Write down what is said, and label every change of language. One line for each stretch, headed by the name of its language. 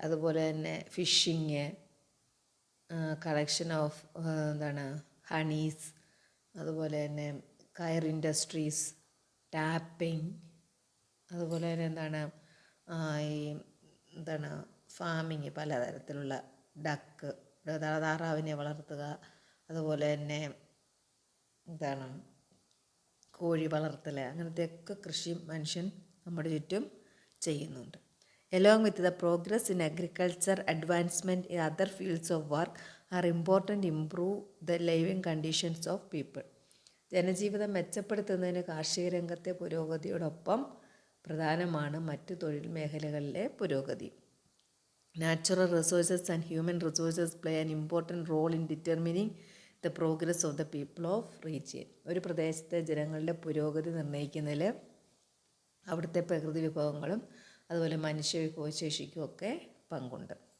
Malayalam: അതുപോലെ തന്നെ fishing, collection of എന്താണ്, ഹണീസ്, അതുപോലെ തന്നെ കയർ ഇൻഡസ്ട്രീസ്, ടാപ്പിംഗ്, അതുപോലെ തന്നെ എന്താണ്, ഈ എന്താണ്, ഫാമിങ്, പലതരത്തിലുള്ള ഡക്ക്, താറാവിനെ വളർത്തുക, അതുപോലെ തന്നെ എന്താണ്, കോഴി വളർത്തൽ, അങ്ങനത്തെയൊക്കെ കൃഷി മനുഷ്യൻ നമ്മുടെ ചുറ്റും ചെയ്യുന്നുണ്ട്.
English: Along with the progress in agriculture, advancement in other fields of work are important to improve the living conditions of people.
Malayalam: ജനജീവിതം മെച്ചപ്പെടുത്തുന്നതിന് കാർഷിക രംഗത്തെ പുരോഗതിയോടൊപ്പം പ്രധാനമാണ് മറ്റ് തൊഴിൽ മേഖലകളിലെ പുരോഗതി.
English: Natural resources and human resources play an important role in determining the progress of the people of region.
Malayalam: ഒരു പ്രദേശത്തെ ജനങ്ങളുടെ പുരോഗതി നിർണ്ണയിക്കുന്നതിൽ അവിടുത്തെ പ്രകൃതി വിഭവങ്ങളും അതുപോലെ മനുഷ്യ വിഭവശേഷിക്കും ഒക്കെ പങ്കുണ്ട്.